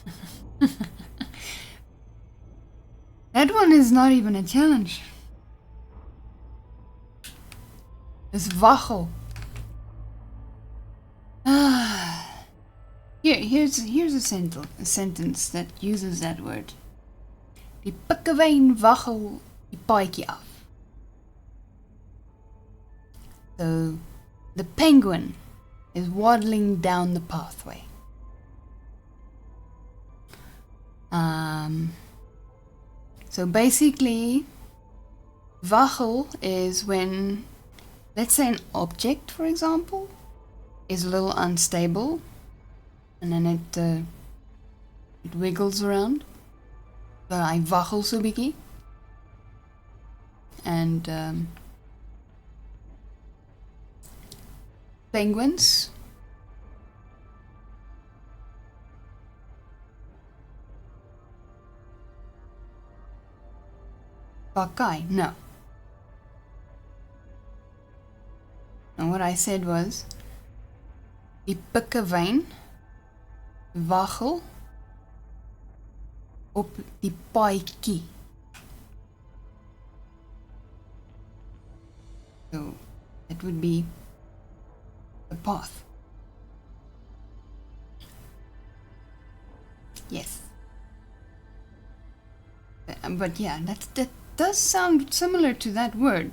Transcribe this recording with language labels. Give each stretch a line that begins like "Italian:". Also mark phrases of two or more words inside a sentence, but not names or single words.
English: That one is not even a challenge. It's Wachel. Here's a sentence that uses that word.
Afrikaans: Die pikkewyn waggel die paadjie af.
English: So the penguin is waddling down the pathway. So basically, waggel is when, let's say an object, for example, is a little unstable, and then it wiggles around. So I
Afrikaans: waggel so bietjie.
English: And penguins Pakai, no. And what I said was,
Afrikaans: die pikkewyn waggel op die paadjie.
English: So it would be the path. Yes. But yeah, that does sound similar to that word.